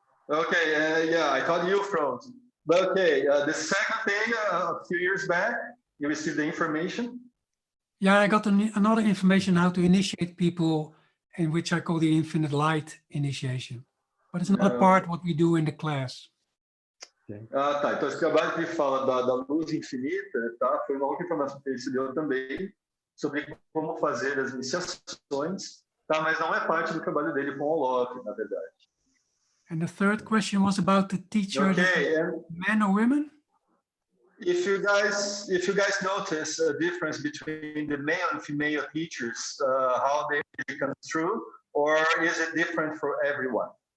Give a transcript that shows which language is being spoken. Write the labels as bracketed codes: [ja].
[en] Okay, yeah, I thought you froze. But okay, the second thing, a few years back, you received the information. Yeah, I got another information how to initiate people, in which I call the infinite light initiation. But it's not a part what we do in the class. [pt] Ah, tá. Então, esse trabalho que ele fala da luz infinita, tá? Foi uma outra informação que ele recebeu também sobre como fazer as iniciações, tá? Mas não é parte do trabalho dele com o Love, na verdade. [en] And the third question was about the teacher, Okay, and men or women? if you guys notice a difference between the male and female teachers, how they come through, or is it different for everyone?